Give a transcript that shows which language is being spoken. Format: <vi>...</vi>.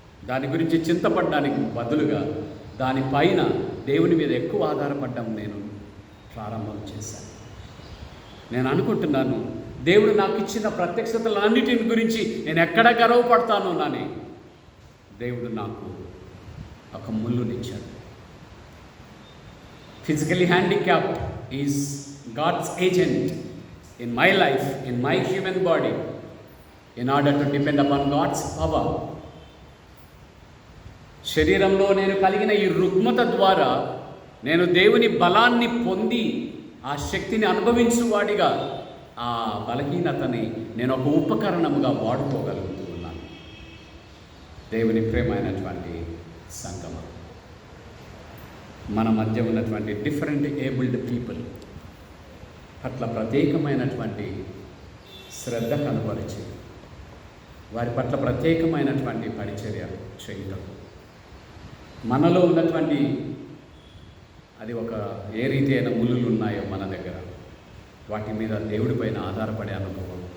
<te>దాని గురించి చింతపడడానికి బదులుగా దానిపైన దేవుని మీద ఎక్కువ ఆధారపడడం నేను ప్రారంభం చేశాను. నేను అనుకుంటున్నాను, దేవుడు నాకు ఇచ్చిన ప్రత్యక్షతలన్నిటిని గురించి నేను ఎక్కడ గర్వపడతాను అని దేవుడు నాకు ఒక ముళ్ళునిచ్చాడు.</te> <en>Physically handicapped is God's agent in my life, in my human body, in order to depend upon God's power.</en> <te>శరీరంలో నేను కలిగిన ఈ రుగ్మత ద్వారా నేను దేవుని బలాన్ని పొంది ఆ శక్తిని అనుభవించువాడిగా ఆ బలహీనతని నేను ఒక ఉపకరణముగా వాడుకోగలుగుతూ ఉన్నాను. దేవుని ప్రేమైనటువంటి సంగమం, మన మధ్య ఉన్నటువంటి</te> <en>different abled people</en> <te>పట్ల ప్రత్యేకమైనటువంటి శ్రద్ధ కనబరిచి వారి పట్ల ప్రత్యేకమైనటువంటి పరిచర్య చేయటం, మనలో ఉన్నటువంటి అది ఏ రీతి అయిన ముళ్ళులు ఉన్నాయో మన దగ్గర వాటి మీద దేవుడి పైన ఆధారపడే అనుభవం</te>